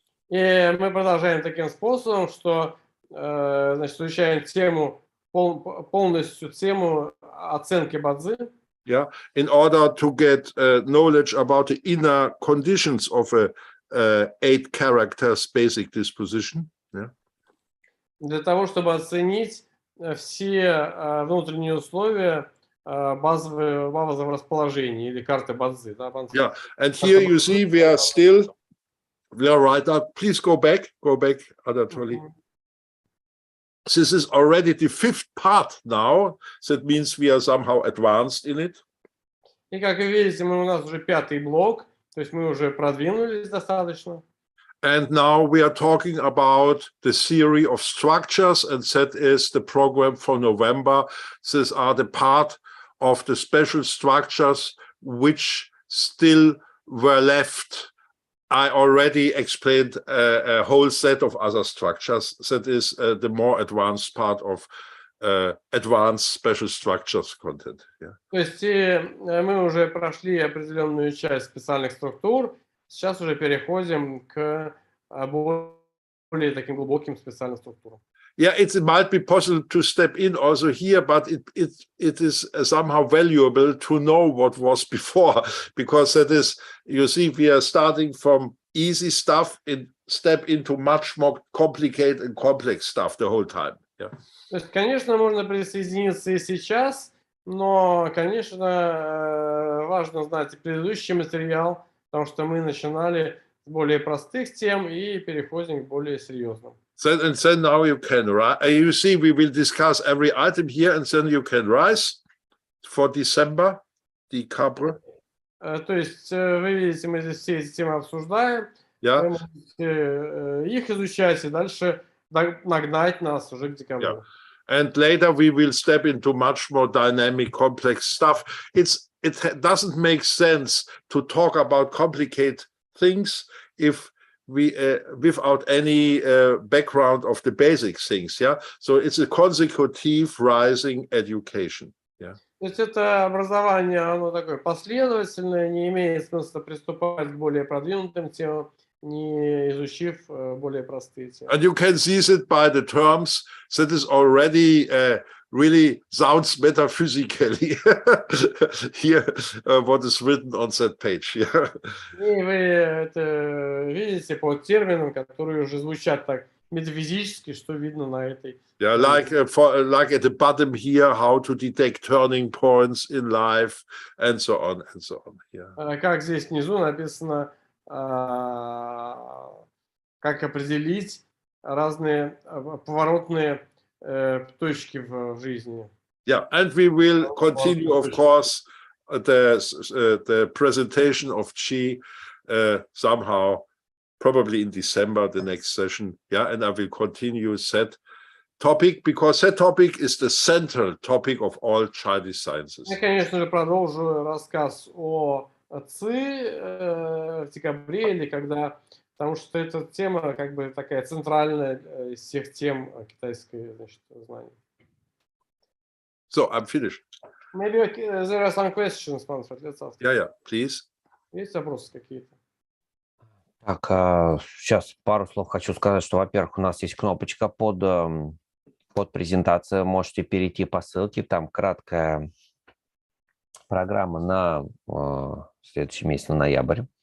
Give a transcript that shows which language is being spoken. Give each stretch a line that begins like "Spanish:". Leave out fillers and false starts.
Russian: И мы продолжаем таким способом, что значит, изучаем тему, полностью тему оценки ба-цзы.
English: Yeah, in order to get knowledge about the inner conditions of a 8 characters basic disposition. Yeah.
Russian: Для того, чтобы оценить все внутренние условия базового расположения или карты ба-цзы. Да,
English: yeah, and here you see we are right now. Please go back, Anatoly. This is already the 5th part now. That means we are somehow advanced in it.
Russian: И как вы видите, у нас уже 5-й блок, то есть мы уже продвинулись достаточно.
English: And now we are talking about the theory of structures, and that is the program for November. These are the part of the special structures which still were left. I already explained a whole set of other structures. That is the more advanced part of advanced special structures content. Yeah.
Russian: То есть мы уже прошли определенную часть специальных структур. Сейчас уже переходим к более таким глубоким специальным структурам.
English: Yeah, it might be possible to step in also here, but it is somehow valuable to know what was before, because that is, you see, we are starting from easy stuff and step into much more complicated and complex stuff the whole time. Yeah.
Russian: То есть, конечно, можно присоединиться и сейчас, но, конечно, важно знать и предыдущий материал, потому что мы начинали с более простых тем и переходим к более серьезным.
English: And then now you can rise. You see, we will discuss every item here, and then you can rise for December.
Russian: То есть, вы видите, мы здесь все эти темы обсуждаем,
English: yeah.
Russian: Вы можете их изучать и дальше нагнать нас уже к декабрю.
English: Yeah. And later we will step into much more dynamic, complex stuff. It doesn't make sense to talk about complicated things if we without any background of the basic things. Yeah, so it's a consecutive rising education. Yeah.
Russian: То есть это образование, оно такое последовательное, не имеет смысла приступать к более продвинутым темам, не изучив более простые темы.
English: And you can see it by the terms that is already really sounds metaphysically here what is written on that page. Yeah.
Russian: И вы это видите по терминам, которые уже звучат так метафизически, что видно на этой.
English: Yeah, like at the bottom here, how to detect turning points in life, and so on and so on. Yeah.
Russian: Как здесь внизу написано, как определить разные поворотные точки в жизни.
English: Yeah, and we will continue, of course, the presentation of Qi somehow, probably in December, the next session. Yeah, and I will continue that topic, because that topic is the central topic of all Chinese sciences.
Russian: Я, конечно же, продолжу рассказ о Ци в декабре, или когда, потому что эта тема как бы такая центральная из всех тем китайской, значит, знания.
English: So, I'm finished. Maybe there are some questions, Manfred. Let's ask. Yeah, please.
Russian: Есть вопросы какие-то? Так, сейчас пару слов хочу сказать, что, во-первых, у нас есть кнопочка под презентацию. Можете перейти по ссылке, там краткая программа на следующий месяц, на ноябрь.